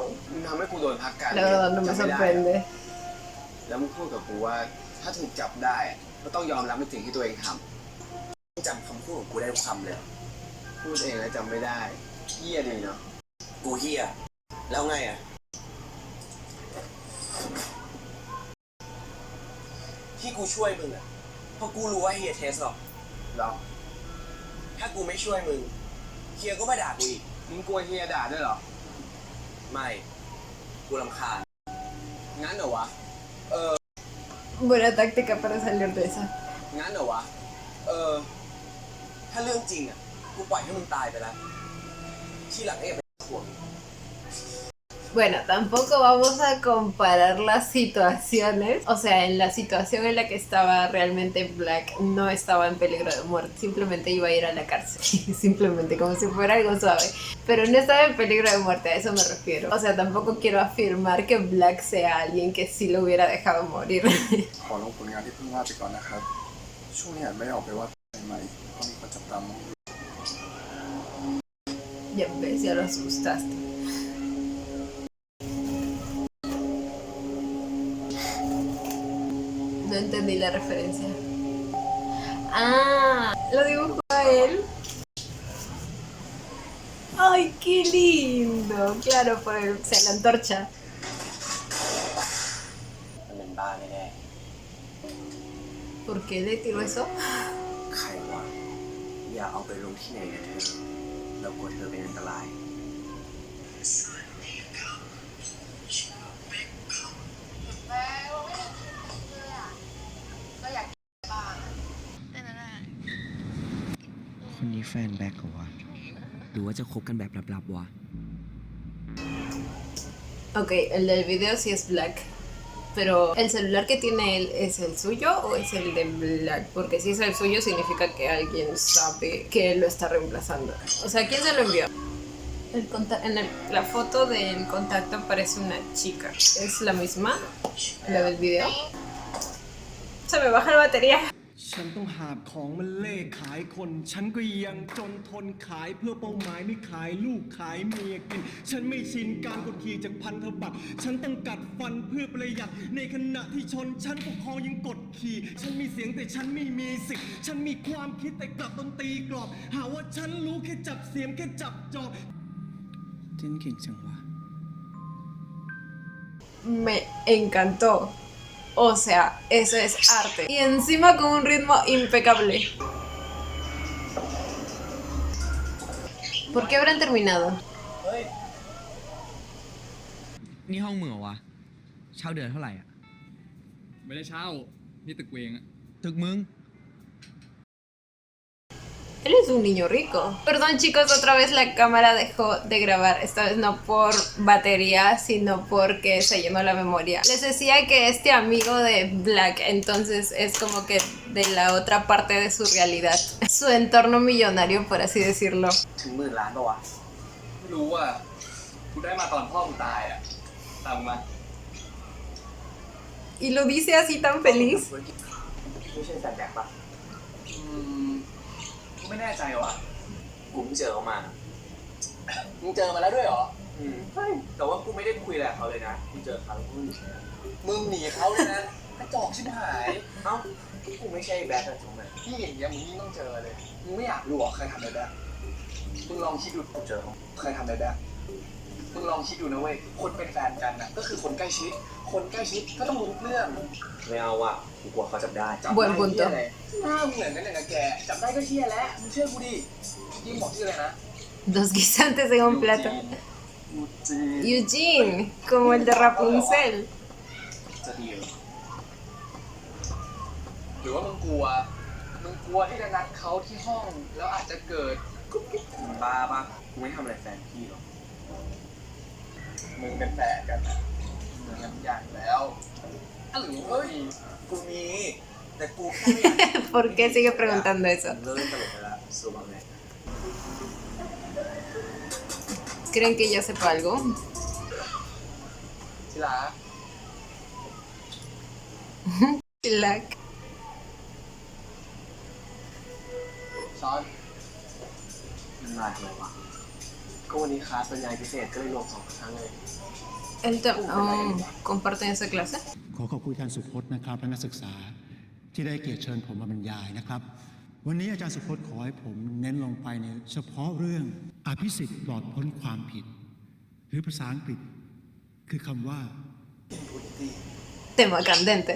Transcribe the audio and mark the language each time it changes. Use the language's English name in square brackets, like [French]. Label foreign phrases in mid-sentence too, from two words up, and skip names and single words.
[Thai] มึงทำให้กูโดนพักการ [Spanish] La verdad no me [Thai] จำไม่ได้ [Spanish] sorprende. [Thai] แล้วมึงพูดกับกูว่าถ้าถูกจับได้ก็ต้องยอมรับในสิ่งที่ตัวเองทำมึงจำคำพูดของกูได้ทุกคำเลย พูดเองแล้วจำไม่ได้เหี้ยดีเนาะ กูเฮียแล้วไงอ่ะ ที่กูช่วยมึงอ่ะเพราะกูรู้ว่าเฮียเทสหรอก หรอ ถ้ากูไม่ช่วยมึงเฮียก็มาด่ากูอีก มึงกลัวเฮียด่าด้วยเหรอ ไม่ กูรำคาญ งั้นเหรอวะ [Spanish] Buena táctica para salir de esa. [Thai] งั้นเหรอวะ ถ้าเรื่องจริงอ่ะ กูปล่อยให้มึงตายไปแล้ว ที่หลังเนี่ยเป็นห่วง [Spanish] Bueno, tampoco vamos a comparar las situaciones. O sea, en la situación en la que estaba realmente Black no estaba en peligro de muerte. Simplemente iba a ir a la cárcel. Simplemente, como si fuera algo suave. Pero no estaba en peligro de muerte, a eso me refiero. O sea, tampoco quiero afirmar que Black sea alguien que sí lo hubiera dejado morir. [Thai] ขอลงผลงานที่เพิ่งวาดไปก่อนนะครับ ช่วงนี้อาจไม่ได้ออกไปวาดใหม่ๆเพราะมีคนจับตามอง [Spanish] Ya ves, ya lo asustaste. No entendí la referencia. Ah, lo dibujó a él. Ay, qué lindo. Claro, por el, o sea, la antorcha. [Thai] มันเป็นบ้าแน่ [Spanish] ¿Por qué le tiró eso? [Thai] ๆใครวะ อย่าเอาไปลงที่ไหนนะเธอ เรากลัวเธอเป็นอันตราย คนนี้แฟนแบ็คเหรอวะ หรือว่าจะคบกันแบบลับๆวะ [Spanish] Ok, el del video sí es Black. Pero ¿el celular que tiene él es el suyo o es el de Black? Porque si es el suyo significa que alguien sabe que él lo está reemplazando. O sea, ¿quién se lo envió? La foto del contacto aparece una chica. ¿Es la misma? ¿La del video? Se me baja la batería. [Thai] ฉันต้องหาบของมันเล่ขายคน ฉันก็ยังจนทนขายเพื่อเป้าหมายไม่ขายลูกขายเมียกิน ฉันไม่ชินการกดขี่จากพันธบัตร ฉันต้องกัดฟันเพื่อประหยัด ในขณะที่ชนฉันปกครองยังกดขี่ ฉันมีเสียงแต่ฉันไม่มีสิทธิ์ ฉันมีความคิดแต่กลับโดนตีกรอบ หาว่าฉันรู้แค่จับเสียมแค่จับจอบ เต้นเก่งจังวะ [Spanish] Me encantó. O sea, eso es arte. Y encima con un ritmo impecable. ¿Por qué habrán terminado? [Thai] นี่ห้องมึงเหรอวะ เช่าเดือนเท่าไหร่อ่ะ ไม่ได้เช่า นี่ตึกเวงอะ ตึกมึง [Spanish] Él es un niño rico. Perdón chicos, otra vez la cámara dejó de grabar. Esta vez no por batería, sino porque se llenó la memoria. Les decía que este amigo de Black entonces es como que de la otra parte de su realidad. Su entorno millonario, por así decirlo. [Thai] ถึงหมื่นล้านปะวะ ไม่รู้อ่ะกูได้มาตอนพ่อกูตายอ่ะตามมา [Spanish] Y lo dice así tan feliz. [Thai] ไม่ใช่แฟนแบ็คปะ กูไม่แน่ใจว่ะ กูเพิ่งเจอเขามา มึงเจอมาแล้วด้วยเหรอ แต่ว่ากูไม่ได้คุยอะไรกับเขาเลยนะ กูเจอเขาแล้วกูหนีนะ มึงหนีเขาเลยนะกระจอกชิบหาย เอ้า กูไม่ใช่แบ็คอะถูกไหม พี่อย่างเงี้ยมึงยิ่งต้องเจอเลย มึงไม่อยากรู้เหรอเคยทำอะไรแบบมึงลองคิดดู กูเจอเขา เคยทำอะไรแบบมึงลองคิดดูนะเว้ย คนเป็นแฟนกันนะก็คือคนใกล้ชิด คนใกล้ชิดก็ต้องรู้ทุกเรื่อง ไม่เอาอะกูกลัวเขาจับได้ จับ [Spanish] Buen [Thai] ได้ [Spanish] punto [Thai] เหี้ยอะไรหน้ามึงเหมือนกันอย่างกับแก จับได้ก็เชี่ยแล้ว มึงเชื่อกูดิยิ่งบอกชื่อเลยนะ [Spanish] Dos guisantes en un plato. ยูจี Eugene, como el de Rapunzel. [Thai] จะดีเหรอหรือว่ามึงกลัวที่จะนัดเขาที่ห้อง แล้วอาจจะเกิด มึงบ้าปะกูไม่ทำอะไรแฟนพี่หรอก มึงเป็นแฟนกันนะเหมือนกันทุกอย่างอยู่แล้วหรือเฮ้ย กูมี แต่กูแค่ไม่อยาก [Spanish] ¿Por qué sigue preguntando eso? [Thai] เลิกตลกไปละสู้บ้างเลย [Spanish] ¿Creen que ya sepa algo? [Thai] ที่รัก Black. ช้อน มันมาทำไมวะ ก็วันนี้คลาสบรรยายพิเศษก็เลยรวม2 ครั้งเลย [Spanish] Él comparten esa clase. [Thai] ขอขอบคุณท่านสุพจน์นะครับและนักศึกษาที่ได้เกียรติเชิญผมมาบรรยายนะครับ วันนี้อาจารย์สุพจน์ขอให้ผมเน้นลงไปในเฉพาะเรื่องอภิสิทธิ์ปลอดพ้นความผิด หรือภาษาอังกฤษคือคำว่า impunity [Spanish] Tema candente.